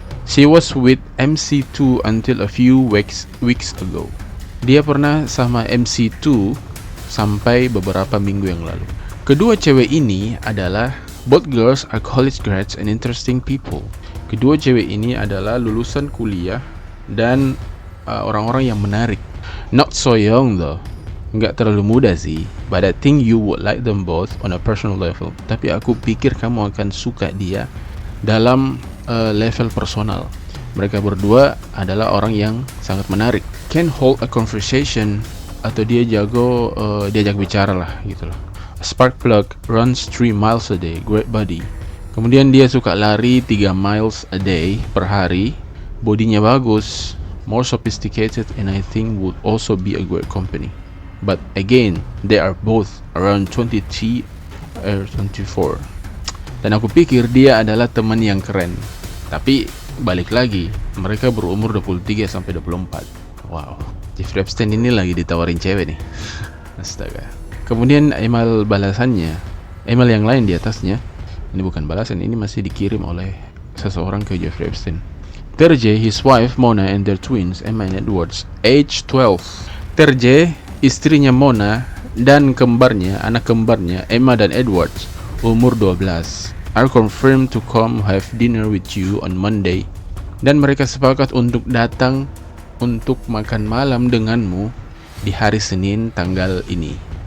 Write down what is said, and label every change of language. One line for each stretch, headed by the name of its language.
English: She was with MC2 until a few weeks ago.
Indonesian: Dia pernah sama MC2 sampai beberapa minggu yang lalu. Kedua cewek ini adalah
English: both girls are college grads and interesting people.
Indonesian: Kedua cewek ini adalah lulusan kuliah dan orang-orang yang menarik.
English: Not so young though,
Indonesian: nggak terlalu muda sih.
English: But I think you would like them both on a personal level.
Indonesian: Tapi aku pikir kamu akan suka dia dalam level personal. Mereka berdua adalah orang yang sangat menarik.
English: Can hold a conversation,
Indonesian: atau dia jago diajak bicara lah gitu loh.
English: Spark plug, runs 3 miles a day, great body.
Indonesian: Kemudian dia suka lari
English: 3 miles a day per hari.
Indonesian: Bodinya bagus,
English: more sophisticated, and I think would also be a great company. But again, they are both around 23 or 24.
Indonesian: Dan aku pikir dia adalah teman yang keren. Tapi balik lagi, mereka berumur 23 sampai 24. Wow, Jeffrey Epstein ini lagi ditawarin cewek nih. Astaga. Kemudian email balasannya, email yang lain di atasnya. Ini bukan balasan, ini masih dikirim oleh seseorang ke Jeffrey Epstein.
English: Terje, his wife Mona and their twins Emma and Edwards, age 12.
Indonesian: Terje, istrinya Mona dan anak kembarnya Emma dan Edwards, umur 12.
English: Are confirmed to come have dinner with you on Monday.
Indonesian: Dan mereka sepakat untuk datang untuk makan malam denganmu di hari Senin tanggal ini.